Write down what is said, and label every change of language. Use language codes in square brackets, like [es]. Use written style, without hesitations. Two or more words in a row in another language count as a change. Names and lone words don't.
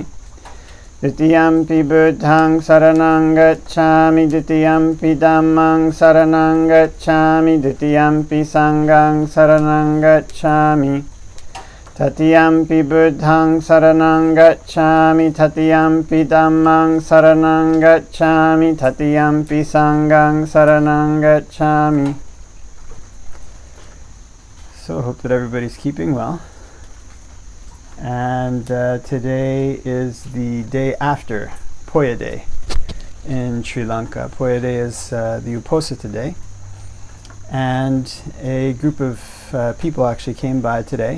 [pi] Ditiyampi Buddhaṃ saranang gacchāmi, Ditiyampi Dhammaṃ saranang gacchāmi, Ditiyampi Sanghaṃ saranang gacchāmi. Tatiyampi Buddhaṃ saranang gacchāmi, Tatiyampi Dhammaṃ saranang gacchāmi, Tatiyampi Sanghaṃ saranang gacchāmi. [en] So I hope that everybody's keeping well. And today is the day after Poya Day in Sri Lanka. Poya Day is the Uposatha Day. And a group of people actually came by today.